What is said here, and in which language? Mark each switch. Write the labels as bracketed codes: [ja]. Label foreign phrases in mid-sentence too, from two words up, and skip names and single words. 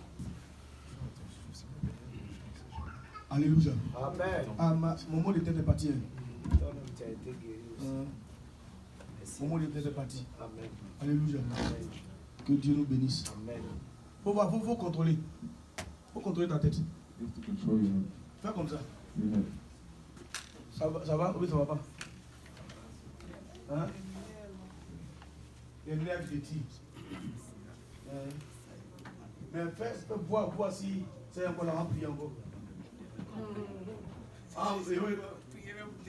[fr] Alléluia. Amen. Ah, mon mot de tête est parti. Toi-même, tu as été guéri aussi. Mon mot de tête est parti. Amen. Alléluia. Amen. Que Dieu nous bénisse. Amen. Faut voir, faut contrôler. Faut contrôler ta tête. [en] You have to control your head. [fr] Fais comme ça. [en] Your head. [fr] Ça va? Oui, ça va pas. Hein? Les lèvres de tir. Mais fais voir si c'est encore là, prier encore. Ah, oui, oui. Non.